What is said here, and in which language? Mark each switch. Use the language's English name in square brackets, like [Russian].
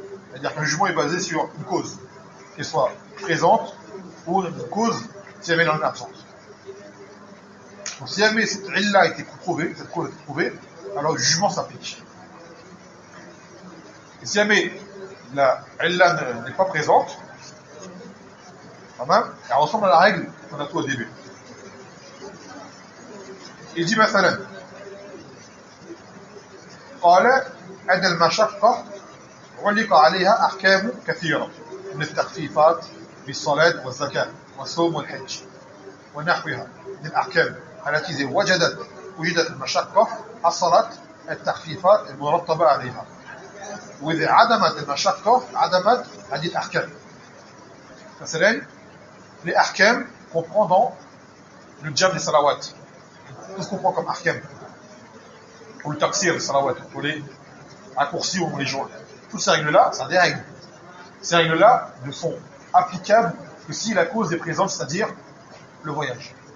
[French] C'est-à-dire qu'un jugement est basé sur une cause, qu'elle soit présente ou une cause si elle est en absence. Donc, si jamais cette illa a été prouvée, cette cause a été prouvée, alors le jugement s'applique. Et si jamais la illa n'est pas présente, [Arabic] تمام؟ يعني وصلنا للعاجل من التوى ديبي. يجي مثلا قال أن المشقة علق عليها أحكام كثيرة من التخفيفات بالصلاة والزكاة والصوم والحج ونحوها من الأحكام التي إذا وجدت المشقة حصلت التخفيفات المرتبة عليها، وإذا عدمت المشقة عدمت هذه الأحكام. مثلا الأحكام [French] comprenant le jam des salawat، tout ce qu'on prend comme ahkam pour le taxir, les salawat, pour les raccourcis ou les jours, toutes ces règles-là, c'est des règles. Ces règles-là ne sont applicables que si la cause est présente, c'est-à-dire le voyage.